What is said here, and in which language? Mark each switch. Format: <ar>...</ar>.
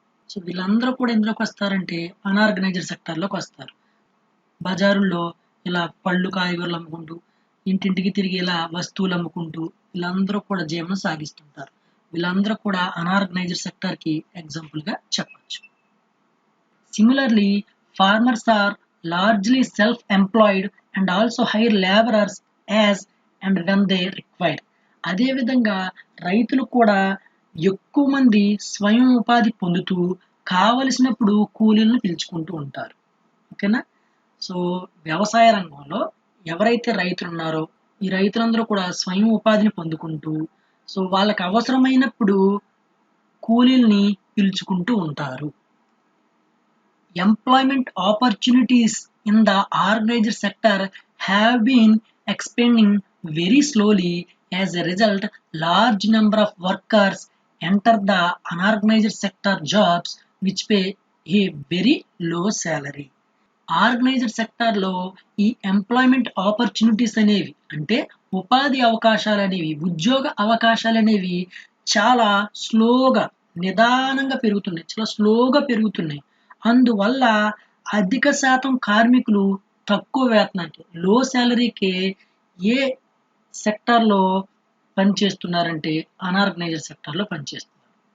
<te>So వీళ్ళందరూ కూడా ఎందులోకి వస్తారంటే అన్ఆర్గనైజ్డ్ సెక్టార్లోకి వస్తారు. బజారుల్లో ఇలా పళ్ళు కాయగూరలు అమ్ముకుంటూ, ఇంటింటికి తిరిగి ఇలా వస్తువులు అమ్ముకుంటూ వీళ్ళందరూ కూడా జీవనం సాగిస్తుంటారు. వీళ్ళందరూ కూడా అన్ఆర్గనైజ్డ్ సెక్టార్కి ఎగ్జాంపుల్గా చెప్పచ్చు.</te> <en>Similarly, farmers are largely self-employed and also hire laborers as and when they require.</en> <te>అదేవిధంగా రైతులు కూడా ఎక్కువ మంది స్వయం ఉపాధి పొందుతూ కావలసినప్పుడు కూలీలను పిలుచుకుంటూ ఉంటారు. ఓకేనా, సో వ్యవసాయ రంగంలో ఎవరైతే రైతులు ఉన్నారో ఈ రైతులందరూ కూడా స్వయం ఉపాధిని పొందుకుంటూ, సో వాళ్ళకి అవసరమైనప్పుడు కూలీల్ని పిలుచుకుంటూ ఉంటారు.</te> <en>Employment opportunities in the organized sector have been expanding very slowly. As a result, large number of workers enter the unorganized sector jobs which pay a very low salary.</en> <te>Organised సెక్టార్లో ఈ employment opportunities అనేవి అంటే ఉపాధి అవకాశాలు అనేవి, ఉద్యోగ అవకాశాలు అనేవి చాలా నిదానంగా పెరుగుతున్నాయి. అందువల్ల అధిక శాతం కార్మికులు తక్కువ వేతనానికి, లో శాలరీకి ఏ సెక్టార్లో పనిచేస్తున్నారంటే అన్ఆర్గనైజ్డ్ సెక్టార్లో పనిచేస్తున్నారు.</te>